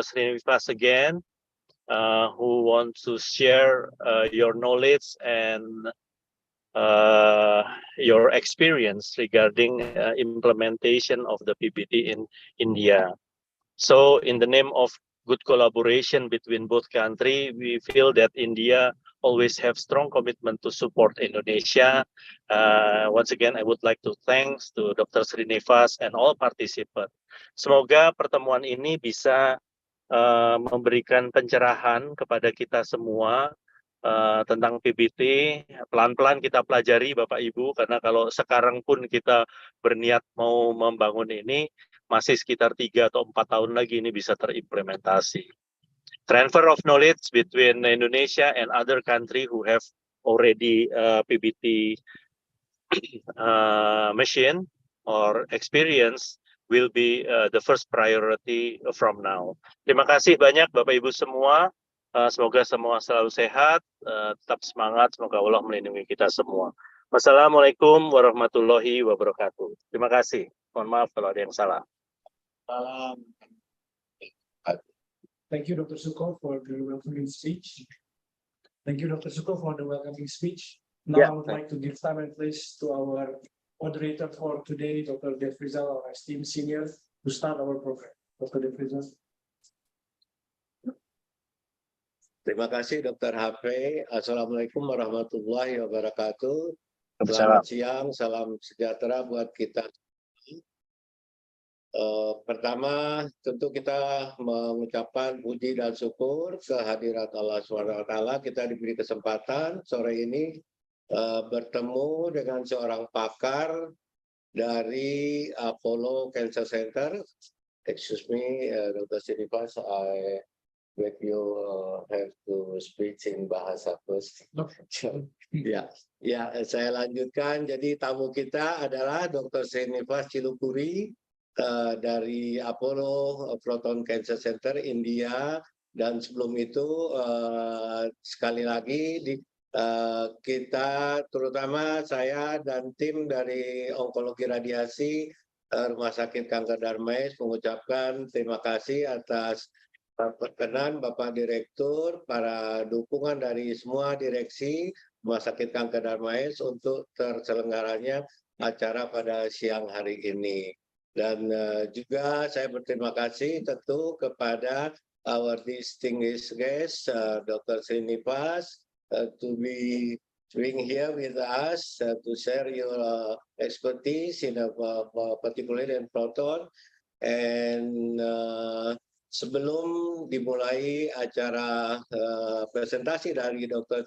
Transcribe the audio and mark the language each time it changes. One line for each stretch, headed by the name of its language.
English: Srinivas again, who wants to share your knowledge and your experience regarding implementation of the PBT in India. So in the name of good collaboration between both countries, we feel that India always have strong commitment to support Indonesia. Once again, I would like to thanks to Dr. Srinivas and all participants.
Indonesian: Semoga pertemuan ini bisa memberikan pencerahan kepada kita semua tentang PBT. Pelan-pelan kita pelajari Bapak Ibu, karena kalau sekarang pun kita berniat mau membangun ini, masih sekitar 3 atau 4 tahun lagi ini bisa terimplementasi.
English: Transfer of knowledge between Indonesia and other country who have already PBT machine or experience will be the first priority from now.
Indonesian: Terima kasih banyak Bapak Ibu semua. Semoga semua selalu sehat, tetap semangat, semoga Allah melindungi kita semua. Wassalamualaikum warahmatullahi wabarakatuh. Terima kasih. Mohon maaf kalau ada yang salah.
English: Thank you, Dr. Suko, for the welcoming speech. Thank you, Dr. Suko, for the welcoming speech. Now I would like to give time and place to our moderator for today, Dr. Dev Rizal, our esteemed senior, to start our program. Dr. Dev Rizal.
Indonesian: Terima kasih Dr. HP. Assalamualaikum warahmatullahi wabarakatuh. Selamat siang, salam sejahtera buat kita. Pertama, tentu kita mengucapkan puji dan syukur kehadirat Allah SWT. Kita diberi kesempatan sore ini bertemu dengan seorang pakar dari Apollo Cancer Center.
English: Excuse me, Dr. Srinivas, I beg you have to speak in bahasa first.
Indonesian: Ya, saya lanjutkan. Jadi tamu kita adalah Dr. Srinivas Chilukuri dari Apollo Proton Cancer Center India, dan sebelum itu sekali lagi kita, terutama saya dan tim dari onkologi radiasi Rumah Sakit Kanker Darmais, mengucapkan terima kasih atas perkenan Bapak Direktur, para dukungan dari semua direksi Rumah Sakit Kanker Darmais untuk terselenggaranya acara pada siang hari ini. Dan juga saya berterima kasih tentu kepada
English: our distinguished guest,
Indonesian: Dr.
English: Srinivas, to be being here with us to share your expertise in particularly in proton.
Indonesian: And sebelum dimulai acara presentasi dari Dr.